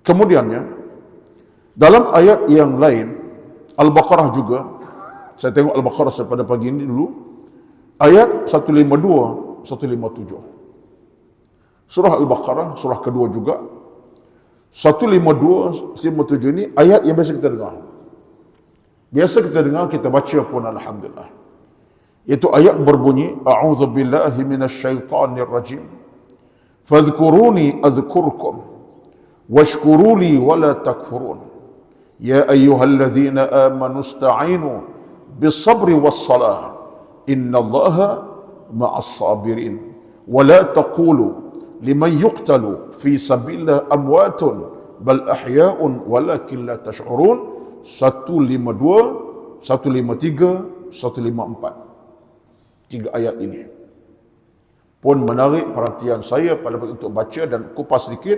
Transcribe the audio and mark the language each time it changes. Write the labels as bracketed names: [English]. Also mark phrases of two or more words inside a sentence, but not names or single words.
[Malay] Kemudiannya dalam ayat yang lain Al-Baqarah juga, saya tengok Al-Baqarah pada pagi ini dulu, ayat 152, 157. Surah Al-Baqarah, surah kedua juga, 152, 157 ini ayat yang biasa kita dengar. Biasa kita dengar, kita baca pun alhamdulillah. Itu ayat berbunyi, [Arabic] أعوذ بالله من الشيطان الرجيم. فاذكروني أذكركم واشكروا لي ولا تكفرون. يا أيها الذين آمنوا استعينوا بالصبر والصلاة. إن الله مع الصابرين. ولا تقولوا لمن يقتل في سبيل الله أموات بل أحياء ولكن لا تشعرون. [Malay] 152, 153, 154. 3 ayat ini pun menarik perhatian saya pada untuk baca dan kupas sedikit.